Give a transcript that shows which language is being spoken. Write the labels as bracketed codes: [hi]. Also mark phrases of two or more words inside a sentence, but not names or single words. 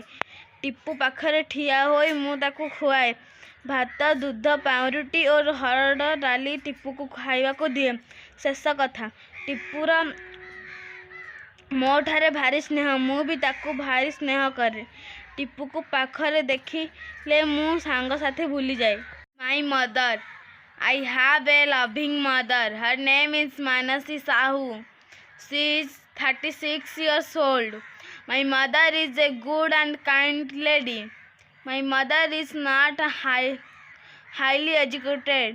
[or] ଟିପୁ ପାଖରେ ଠିଆ ହୋଇ ମୁଁ ତାକୁ ଖୁଆଏ ଭାତ ଦୁଧ ପାଉଁରୁଟି ଔର ହରଡ଼ ଡାଲି ଟିପୁ କୁ ଖାଇବା କୁ ଦିଏ। ଶେଷ କଥା ଟିପୁର ମୋ ଠାରେ ଭାରି ସ୍ନେହ ମୁଁ ବି ତାକୁ ଭାରି ସ୍ନେହ କରେ। ଟିପୁ କୁ ପାଖରେ ଦେଖିଲେ ମୁଁ ସାଙ୍ଗ ସାଥୀ ଭୁଲି ଯାଏ। [en] My mother I have a loving mother her name is Mansi Sahu she is 36 years old. My mother is a good and kind lady. My mother is not highly educated.